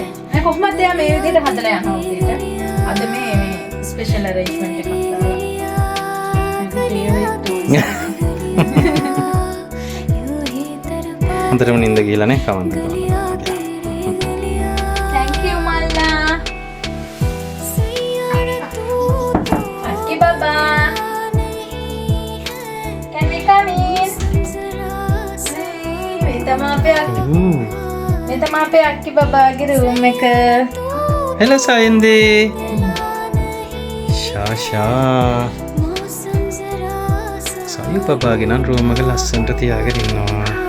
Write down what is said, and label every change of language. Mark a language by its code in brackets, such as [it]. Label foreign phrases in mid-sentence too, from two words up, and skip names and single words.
[si] මම කොහොමද එයා මේ විදිහට හදලා යනවා උදේට. අද මේ [en] special arrangement [si] එකක් දාලා. [hi] यूं ही तरपा [si] හොඳටම නිින්ද ගිහලා නේ කවන්ද කවන්න. [en] Thank you මල්ලා. [hi] सैयारा तू तो [si] අක්කි බබා. [hi] नहीं है [en] Can we come in? [hi] जरा सा [si] මේ තමයි අපේ අක්කි. Ooh. මේ තමයි අපේ අක්කි බබාගේ රූම් එක. [en] Hello Sayende. Shasha. [hi] मौसम जरा सा [si] සයු පපාගේ නම් රූම් එක ලස්සනට තියාගෙන ඉන්නවා.